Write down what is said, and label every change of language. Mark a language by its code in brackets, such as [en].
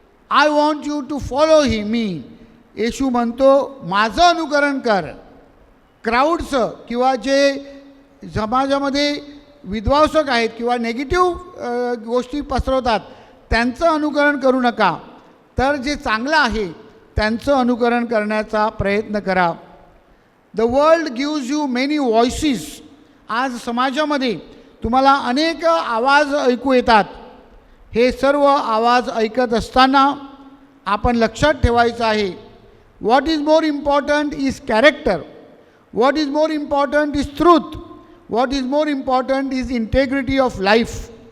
[en] I want you to follow me. [mr] येशू म्हणतो माझं अनुकरण कर. क्राऊड्सचं किंवा जे समाजामध्ये विध्वंसक आहेत किंवा नेगेटिव्ह गोष्टी पसरवतात त्यांचं अनुकरण करू नका, तर जे चांगलं आहे त्यांचं अनुकरण करण्याचा प्रयत्न करा. [en] The world gives you many voices. [mr] आज समाजामध्ये तुम्हाला अनेक आवाज ऐकू येतात. हे सर्व आवाज ऐकत असताना आपण लक्षात ठेवायचं आहे, [en] What is more important is character, what is more important is truth, what is more important is integrity of life.